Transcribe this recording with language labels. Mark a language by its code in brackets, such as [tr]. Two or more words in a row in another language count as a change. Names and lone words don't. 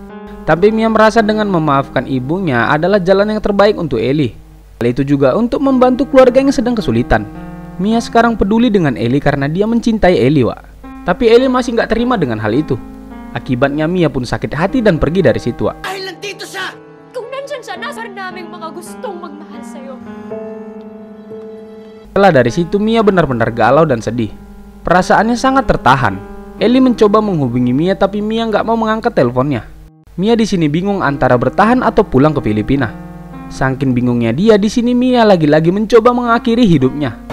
[id] Tapi Mia merasa dengan memaafkan ibunya adalah jalan yang terbaik untuk Ellie. Hal itu juga untuk membantu keluarga yang sedang kesulitan. Mia sekarang peduli dengan Ellie karena dia mencintai Ellie, Wak. Tapi Ellie masih gak terima dengan hal itu. Akibatnya Mia pun sakit hati dan pergi dari situ, Wak. [tl] Dahil nandito siya! Kung nandyan siya, nasa naming mga gustong magmahal sa'yo. [id] Setelah dari situ Mia benar-benar galau dan sedih. Perasaannya sangat tertahan. Ellie mencoba menghubungi Mia tapi Mia gak mau mengangkat teleponnya. Mia di sini bingung antara bertahan atau pulang ke Filipina. Saking bingungnya dia, di sini Mia lagi-lagi mencoba mengakhiri hidupnya.